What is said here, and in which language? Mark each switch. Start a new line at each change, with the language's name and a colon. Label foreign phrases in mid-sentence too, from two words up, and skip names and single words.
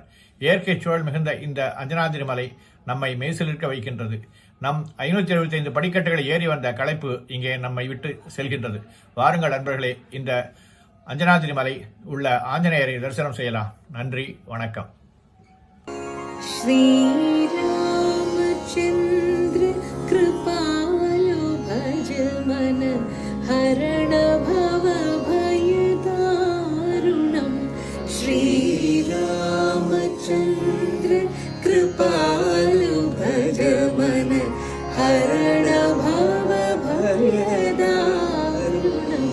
Tamil: இயற்கை சூழல் மிகுந்த இந்த அஞ்சனாதிரி மலை நம்மை மெய்சிலிருக்க வைக்கின்றது. நம் 575 படிக்கட்டுகளை ஏறி வந்த களைப்பு இங்கே நம்மை விட்டு செல்கின்றது. வாருங்கள் நண்பர்களே, இந்த அஞ்சனாதிரி மலை உள்ள ஆஞ்சநேயரை தரிசனம் செய்யலாம். நன்றி, வணக்கம்.
Awadhi: श्रीरामचन्द्र कृपालो भज मन हरण भव भयदारुणम्। श्रीरामचन्द्र कृपालो भज मन हरण भव भयदारुणम्।